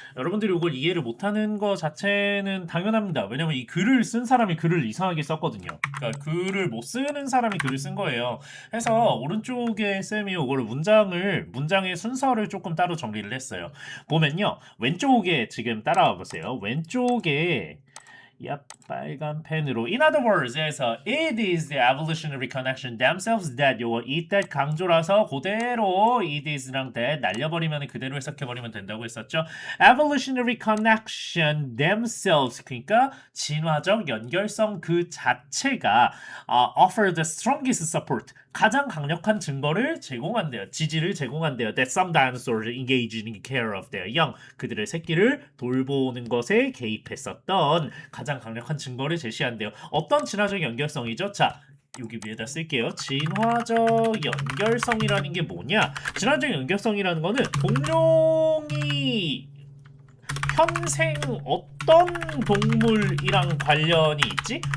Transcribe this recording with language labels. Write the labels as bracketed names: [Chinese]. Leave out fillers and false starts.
[Korean] 여러분들이 이걸 이해를 못하는 거 자체는 당연합니다. 왜냐면 이 글을 쓴 사람이 글을 이상하게 썼거든요. 그러니까 글을 못 쓰는 사람이 글을 쓴 거예요. 그래서 오른쪽에 쌤이 이거를 문장의 순서를 조금 따로 정리를 했어요. 보면요. 왼쪽에 지금 따라와 보세요. 왼쪽에 빨간 펜으로 [English] In other words [Korean] 에서 [English] It is the evolutionary connection themselves that [Korean] 요거 [English] it that [Korean] 강조라서 그대로 [English] it is랑 that [Korean] 날려버리면 그대로 해석해버리면 된다고 했었죠. [English] Evolutionary connection themselves [Korean] 그러니까 진화적 연결성 그 자체가 [English] offer the strongest support [Korean] 가장 강력한 증거를 제공한대요. 지지를 제공한대요. [English] That some dinosaurs engage in care of their young. [Korean] 그들의 새끼를 돌보는 것에 개입했었던 가장 강력한 증거를 제시한대요. 어떤 진화적 연결성이죠? 자, 여기 위에다 쓸게요. 진화적 연결성이라는 게 뭐냐? 진화적 연결성이라는 거는 공룡이 현생 어떤 동물이랑 관련이 있지?